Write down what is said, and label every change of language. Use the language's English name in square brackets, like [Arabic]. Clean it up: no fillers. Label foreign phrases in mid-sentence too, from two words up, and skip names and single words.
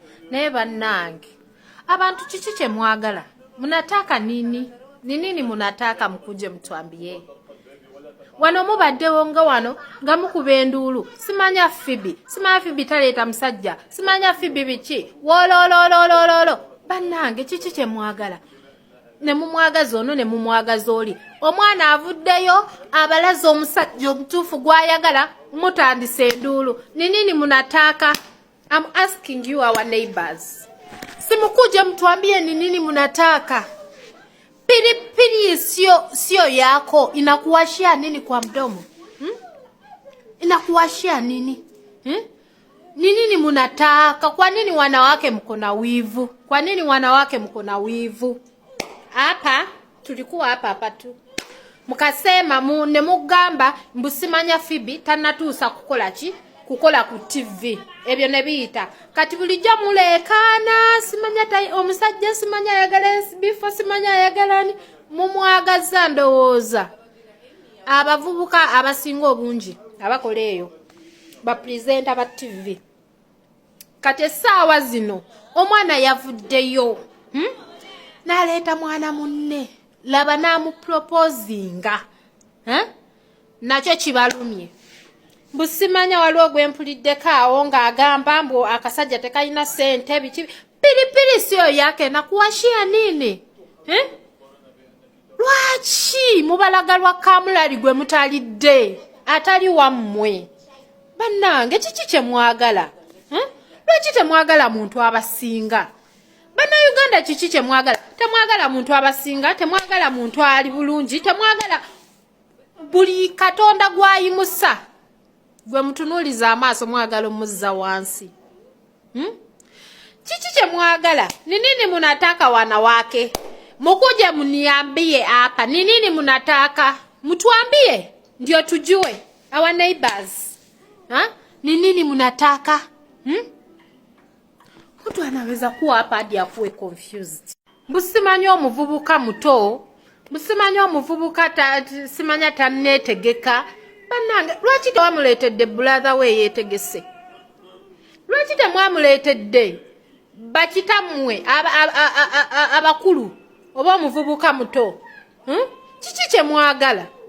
[Ganda] naye bannange abantu kiki kye mwagala [Swahili] munataka nini nini munataka mkuje mtuambie [Ganda] wano mubaddewo nga wano nga mukuba enduulu simanya Fibi taleeta musajja simanya Fibi biki wolololololo bannange kiki kye mwagala ne mumwagaza ono ne mumwagaza oli omwana avuddeyo abalaza omusajja omutuufu gwayagala mutandise enduulu [Swahili] nini munataka. [English] I'm asking you our neighbors. [Swahili] Simukuje mtuambie ni nini munataka. Pilipili sio yako inakuwashia nini kwa mdomo? Inakuwashia nini? Ni nini munataka? Kwa nini wanawake mko na wivu? Kwa nini wanawake mko na wivu? Hapa tulikuwa hapa tu. [Ganda] Mukasema ne mugamba mbusimanya Fibi tanatuusa kukola ki? Kukola ku TV ebyo ne biyita kati bulijja mulekana simanya tai omusajja simanya yagala bifo simanya yagalani mumwagaza ndowooza abavubuka abasinga obungi abakola eyo ba presenter ba TV kati essaawa zino omwana yavuddeyo naleeta mwana munne laba namuproposinga nakyo kibalumye busimanya waliwo gwempuliddeko awo ng'agamba mbu akasajja tekalina ssente biki [Swahili] pilipili siyo yake nakuwashia nini [Ganda] lwaki mubalagalwa kamulali gwe mutalidde atali wammwe bannange kiki kye mwagala lwaki temwagala muntu abasinga bannayuganda kiki kye mwagala temwagala muntu abasinga temwagala muntu ali bulungi temwagala buli katonda gwayimusa gwe mutunuliza amaaso mwagala omuzza wansi kiki kye mwagala [Swahili] ni nini munataka wanawake mukuje muniambie hapa ni nini munataka mtuambie ndio tujue [English] our neighbors [Swahili] ni nini munataka mtu anaweza kuwa hapa hadi akuwe confused [Ganda] busimanya omuvubuka muto busimanya omuvubuka simanya tannetegeka bannange lwaki tewamuleetedde brother we yeetegese lwaki temwamuleetedde bakitammwe abakulu oba omuvubuka muto kiki kye mwagala